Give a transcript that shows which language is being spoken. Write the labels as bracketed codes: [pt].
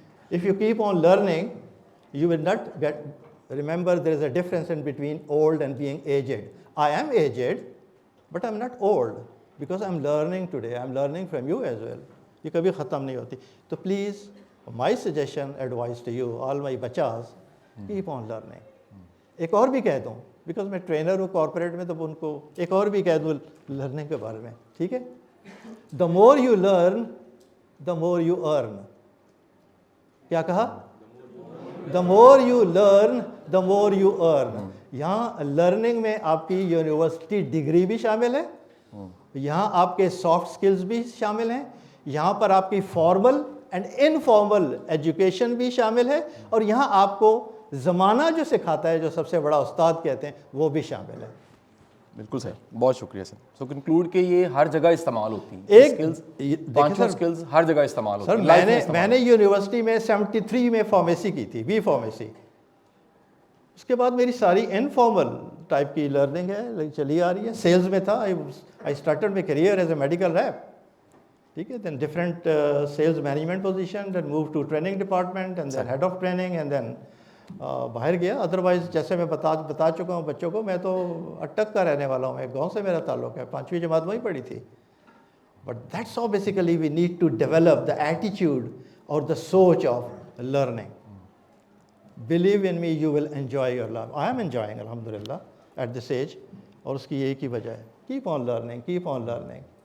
[en] If you keep on learning, you will not get, remember there is a difference in between old and being aged. I am aged, but I'm not old because I'm learning today. I'm learning from you as well. [ur] یہ کبھی ختم نہیں ہوتی. [en] تو please, my suggestion, advice to you, all my bachas, keep on learning. [ur] ایک اور بھی کہہ دوں, because میں ٹرینر ہوں کارپوریٹ میں, تو ان کو ایک اور بھی کہہ دوں لرننگ کے بارے میں, ٹھیک ہے. [en] The more you learn, the more you earn. [ur] کیا کہا؟ [en] The more you learn the more you earn. [ur] یہاں لرننگ میں آپ کی یونیورسٹی ڈگری بھی شامل ہے, یہاں آپ کے سافٹ سکلز بھی شامل ہیں, یہاں پر آپ کی فارمل اینڈ انفارمل ایجوکیشن بھی شامل ہے, اور یہاں آپ کو زمانہ جو سکھاتا ہے, جو سب سے بڑا استاد کہتے ہیں, وہ بھی شامل ہے. بالکل سر, بہت شکریہ سر. سو کنکلوڈ کہ یہ ہر جگہ استعمال ہوتی ہیں, اسکلز ہر جگہ استعمال ہوتی ہیں. سر میں نے یونیورسٹی میں 73 میں فارمیسی کی تھی, بی فارمیسی. اس کے بعد میری ساری انفارمل ٹائپ کی لرننگ ہے, چلی آ رہی ہے. سیلز میں تھا, [en] I started my career as a medical rep, ٹھیک ہے. Then different sales management position, then move to training department and then head of training, and then [ur] باہر گیا. ادروائز جیسے میں بتا چکا ہوں بچوں کو, میں تو اٹک کا رہنے والا ہوں, ایک گاؤں سے میرا تعلق ہے, 5ویں جماعت وہیں پڑھی تھی. [en] But that's how basically we need to develop the attitude اور the سوچ of learning. Believe in me you will enjoy your life. I am enjoying الحمد للہ at this age, [ur] اور اس کی ایک ہی وجہ ہے, [en] Keep on learning, keep on learning.